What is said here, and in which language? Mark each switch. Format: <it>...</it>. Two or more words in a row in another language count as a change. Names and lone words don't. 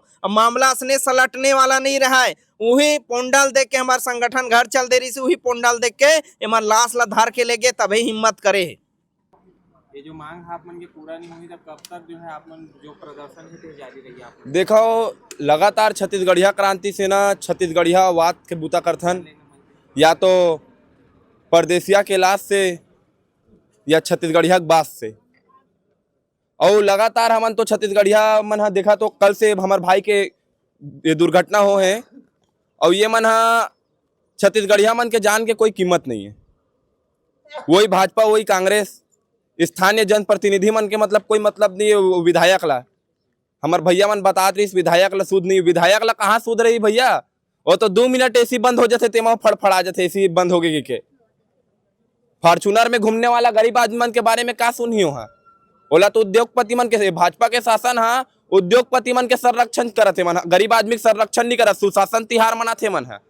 <hne>अब मामला से सलटने वाला नहीं रहा है, वही पोंडल देख के हमारे संगठन घर चल दे रही से, वही पोंडल देख के हमारे लाश ला धार के ले गए, तभी हिम्मत करे। ये जो मांग आप मन के पूरा नहीं हुई तब कब तक जो है आप मन जो प्रदर्शन है तो जारी रही आप? देखो लगातार छत्तीसगढ़िया क्रांति सेना छत्तीसगढ़िया वाद के बूता करथन, या तो परदेसिया के लाश से या छत्तीसगढ़िया के बास से, और लगातार हमन तो छत्तीसगढ़िया मन हा देखा तो कल से हमार भाई के ये दुर्घटना हो है और ये मन हा छत्तीसगढ़िया मन के जान के कोई कीमत नहीं है। वही भाजपा वही कांग्रेस स्थानीय जनप्रतिनिधि मन के मतलब कोई मतलब नहीं है। विधायक ला हमार भैया मन बतात रही विधायक ला सूद नहीं, विधायक ला कहाँ सूद रही भैया? वो तो 2 मिनट एसी बंद हो जाते तेमा फड़फड़ा जाते एसी बंद हो गई के। फॉर्चूनर में घूमने वाला गरीब आदमी मन के बारे में का सुनी हो? बोला तो उद्योगपति मन के भाजपा के शासन हाँ उद्योगपति मन के संरक्षण करते मन, गरीब आदमी के संरक्षण नहीं करत, सुशासन तिहार मनाते मन है।</hne>